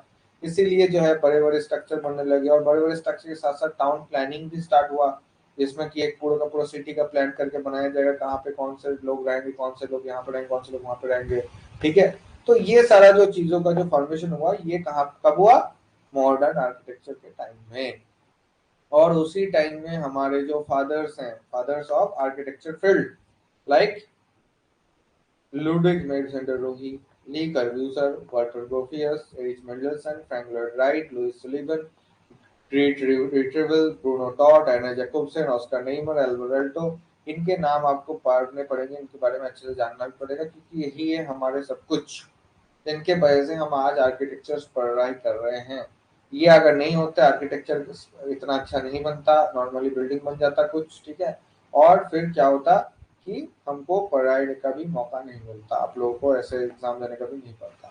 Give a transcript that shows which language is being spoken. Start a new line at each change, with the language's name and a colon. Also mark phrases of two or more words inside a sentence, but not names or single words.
Hindi: इसीलिए जो है बड़े बड़े स्ट्रक्चर बनने लगे, और बड़े बड़े स्ट्रक्चर के साथ साथ
English: town planning
Hindi: भी स्टार्ट हुआ, जिसमें कि एक पूरा का पूरा सिटी का प्लान करके बनाया जाएगा, कहाँ पे कौन से लोग रहेंगे, कौन से लोग यहाँ पे रहेंगे, कौन से लोग वहां पे रहेंगे, ठीक है। तो ये सारा जो चीजों का जो फॉर्मेशन हुआ, ये कहाँ कब हुआ,
English: modern architecture
Hindi: के टाइम में। और उसी टाइम में हमारे जो फादर्स हैं,
English: fathers of architecture field, like
Hindi: Ludwig made Rohi, Lee Corbusier, Walter Gropius, Erich Mendelssohn, Frank Lloyd Wright, Louis Sullivan, Treat Retrieval, Bruno Todd, Anna Jacobsen, Oscar Niemeyer, Albert Alto, इनके नाम आपको पढ़ने पड़ेंगे, इनके बारे में अच्छे से जानना भी पड़ेगा, क्योंकि यही है हमारे सब कुछ, जिनके वजह से हम आज आर्किटेक्चर पढ़ाई कर रहे हैं। ये अगर नहीं होता आर्किटेक्चर इतना अच्छा नहीं बनता,
English: normally building
Hindi: बन जाता कुछ, ठीक है। और फिर क्या होता कि हमको पढ़ाई का भी मौका नहीं मिलता, आप लोगों को ऐसे एग्जाम देने का भी नहीं पड़ता।